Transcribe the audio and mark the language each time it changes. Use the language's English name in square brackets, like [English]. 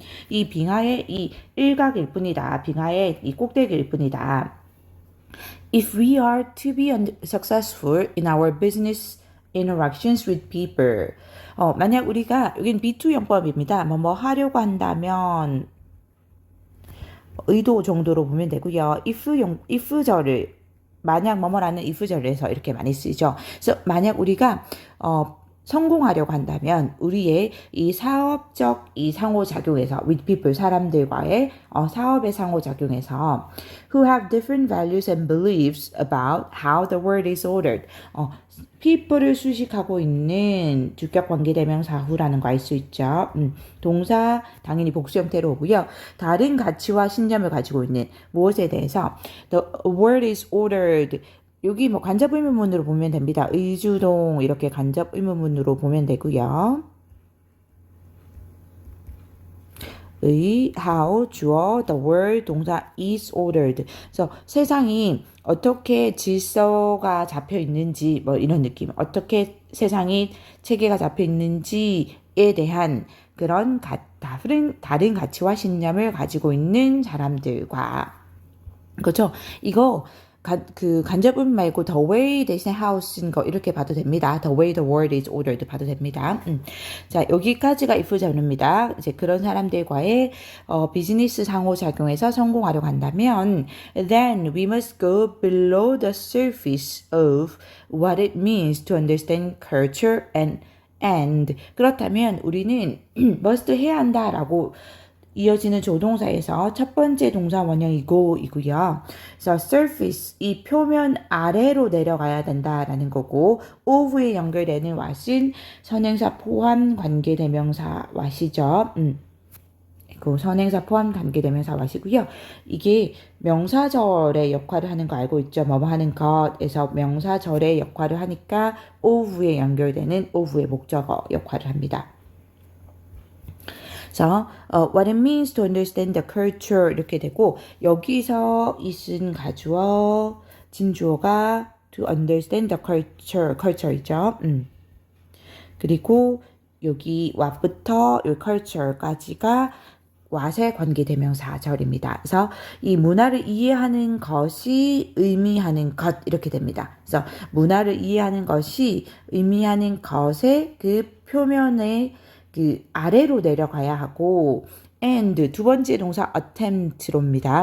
[Korean] 이 빙하의 이 일각일 뿐이다. 빙하의 이 꼭대기일 뿐이다. [English] If we are to be successful in our business interactions with people. [Korean] 만약 우리가, 여긴 B2 용법입니다. 하려고 한다면 의도 정도로 보면 되고요. if절을 만약 뭐뭐라는 if절에서 이렇게 많이 쓰죠. 그래서 만약 우리가 성공하려고 한다면 우리의 이 사업적 이 상호작용에서 [English] with people [Korean] 사람들과의 사업의 상호작용에서 [English] who have different values and beliefs about how the world is ordered. [Korean] people를 수식하고 있는 주격 관계대명사 who라는 거 알 수 있죠. 동사 당연히 복수 형태로 오고요. 다른 가치와 신념을 가지고 있는 무엇에 대해서 [English] the world is ordered. [Korean] 여기 간접 의문문으로 보면 됩니다. 의주동 이렇게 간접 의문문으로 보면 되고요. how 주어 [English] the world [Korean] 동사 [English] is ordered. [Korean] 그래서 세상이 어떻게 질서가 잡혀 있는지 이런 느낌. 어떻게 세상이 체계가 잡혀 있는지에 대한 그런 다른 가치와 신념을 가지고 있는 사람들과 그렇죠. 이거 간접 의문 말고 the way 대신에 how인 거 이렇게 봐도 됩니다. [English] the way the world is ordered 봐도 됩니다. [Korean] 자, 여기까지가 if 절입니다. 이제 그런 사람들과의 비즈니스 상호작용에서 성공하려고 한다면 [English] then we must go below the surface of what it means to understand culture [Korean] and 그렇다면 우리는 must 해야 한다라고 이어지는 조동사에서 첫 번째 동사 원형이고요. 그래서 surface, 이 표면 아래로 내려가야 된다라는 거고 of에 연결되는 what은 선행사 포함 관계대명사 what이죠. 그 선행사 포함 관계대명사 what이고요. 이게 명사절의 역할을 하는 거 알고 있죠. 뭐뭐 하는 것에서 명사절의 역할을 하니까 of에 연결되는 of의 목적어 역할을 합니다. 자, [English] what it means to understand the culture [Korean] 이렇게 되고 여기서 있은 가주어, 진주어가 [English] to understand the culture [Korean] 이죠. 그리고 여기 what부터 이 culture까지가 what의 관계대명사절입니다. 그래서 이 문화를 이해하는 것이 의미하는 것 이렇게 됩니다. 그래서 문화를 이해하는 것이 의미하는 것의 그 표면의 그 아래로 내려가야 하고 and 두 번째 동사 attempt로입니다.